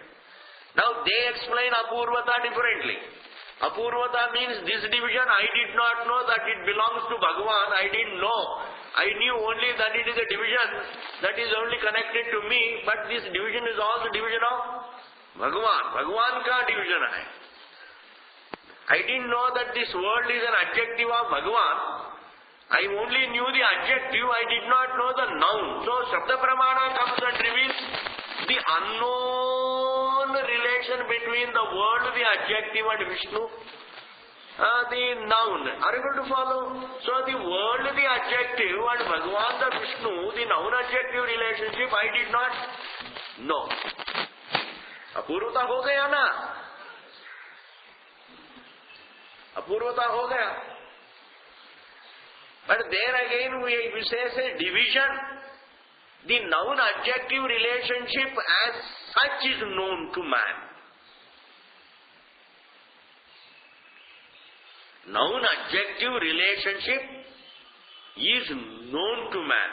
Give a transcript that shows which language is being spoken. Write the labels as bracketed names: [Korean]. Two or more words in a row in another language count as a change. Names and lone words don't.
[English] Now they explain Apurvata differently. Apurvata means this division I did not know that it belongs to Bhagavan. I didn't know. I knew only that it is a division that is only connected to me, but this division is also division of Bhagavan. [Hindi] Bhagavan ka division hai. [English] I didn't know that this world is an adjective of Bhagavan. I only knew the adjective, I did not know the noun. So [Sanskrit] शब्द प्रमाण [English] comes and reveals the unknown relation between the word, the adjective, and Vishnu, the noun. Are you able to follow? So the word, the adjective, and Bhagavan, the Vishnu, the noun-adjective relationship, I did not know. [Hindi] अपूर्वता हो गया ना? अपूर्वता हो गया. [English] But there again we say division. The noun adjective relationship as such is known to man. Noun adjective relationship is known to man.